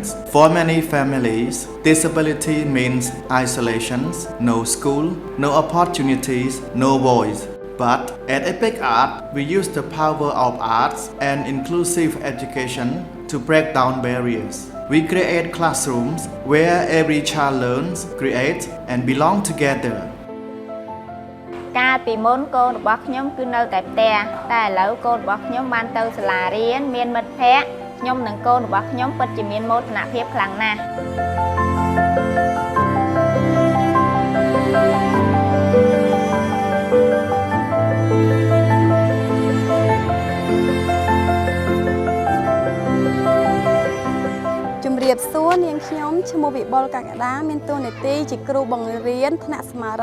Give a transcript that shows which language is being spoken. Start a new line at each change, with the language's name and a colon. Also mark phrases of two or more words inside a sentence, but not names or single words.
English: For many families, disability means isolation, no school, no opportunities, no voice. But at Epic Art, we use the power of arts and inclusive education to break down barriers. We create classrooms where every child learns, creates, and belongs together.
Khmer: កាលពីមុនកូនរបស់ខ្ញុំគឺនៅតែផ្ទះតែឥឡូវកូនរបស់ខ្ញុំបានទៅសាលារៀនមានមិត្តភ័ក្តិខ្ញុំនិងកូនរបស់ខ្ញុំពិតជាមានមោទនភាពខ្លាំងណាស់ ជំរាបសួរនាងខ្ញុំឈ្មោះវិបុលកក្កដាមានតួនាទីជាគ្រូបង្រៀនថ្នាក់ស្មារ